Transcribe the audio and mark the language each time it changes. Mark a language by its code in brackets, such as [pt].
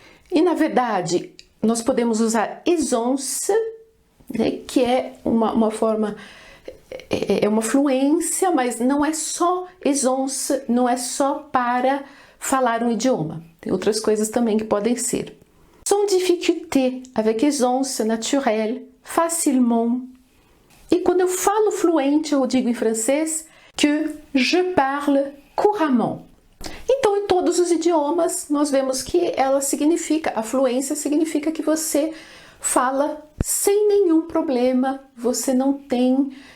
[pt] E na verdade, nós podemos usar aisance, né, que é uma forma... É uma fluência, mas não é só aisance, não é só para falar um idioma. Tem outras coisas também que podem ser. [fr] Sans difficulté, avec aisance naturelle, facilement. [pt] E quando eu falo fluente, eu digo em francês que [fr] je parle couramment. [pt] Então, em todos os idiomas, nós vemos que ela significa, a fluência significa que você fala sem nenhum problema, você não tem...